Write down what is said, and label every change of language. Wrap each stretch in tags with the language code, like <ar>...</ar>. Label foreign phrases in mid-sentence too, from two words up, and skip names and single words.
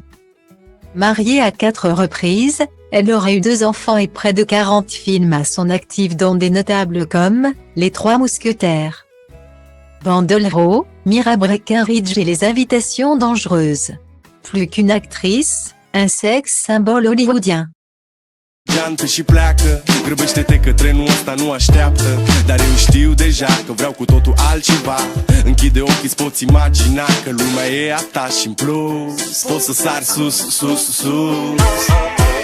<fr>Mariée à 4 reprises, elle aurait eu 2 enfants et près de 40 films à son actif dont des notables comme Les Trois Mousquetaires, Bandelero, Mira Breckinridge et Les Invitations dangereuses. Plus qu'une actrice, un sex symbole hollywoodien.</fr> <ro>Geantă și pleacă, grăbește-te că trenul ăsta nu așteaptă. Dar eu știu deja că vreau cu totul altceva. Închide ochii, îți poți imagina că lumea e a ta și în plus poți să sari sus, sus, sus.</ro>